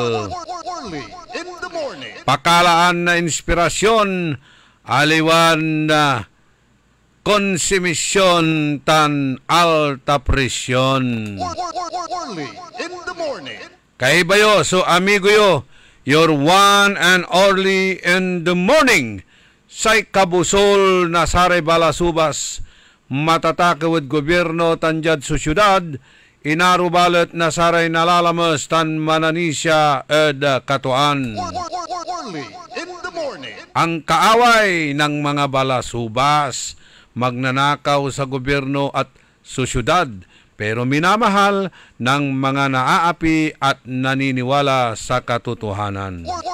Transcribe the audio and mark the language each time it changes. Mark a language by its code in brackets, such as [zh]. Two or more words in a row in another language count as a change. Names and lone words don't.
[pag] Pakalaan na inspirasyon aliwan na konsumisyon tan alta presyon. [en] Kaibayo, so [es] amigo yo, [en] your one and only in the morning. [pag] Say kabusol na sare balasubas, matatakawad gobyerno tanjad sa syudad, inarubalat na saray nalalamas tan mananisya ed katuan. [tl] Ang kaaway ng mga balasubas, magnanakaw sa gobyerno at sa syudad, pero minamahal ng mga naaapi at naniniwala sa katotohanan.